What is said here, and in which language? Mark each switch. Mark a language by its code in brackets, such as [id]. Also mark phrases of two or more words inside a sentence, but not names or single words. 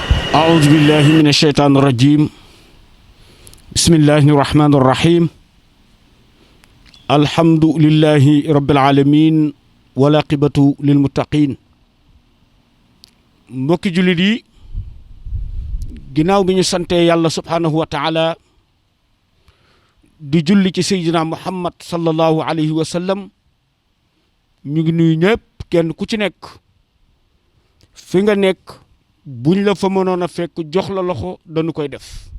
[ar] أعوذ بالله من الشيطان الرجيم بسم الله الرحمن الرحيم الحمد لله رب العالمين والعاقبة للمتقين [wo] mbokki jullit yi ginnaaw bi ñu sante yàlla [ar] سبحانه وتعالى [wo] di julli ci seydina muhammad [ar] صلى الله عليه وسلم [wo] ñu ngi nuyu ñëpp kenn ku ci nekk fi nga nekk buñ la fa mënoon a fekk jox la loxo dañu koy def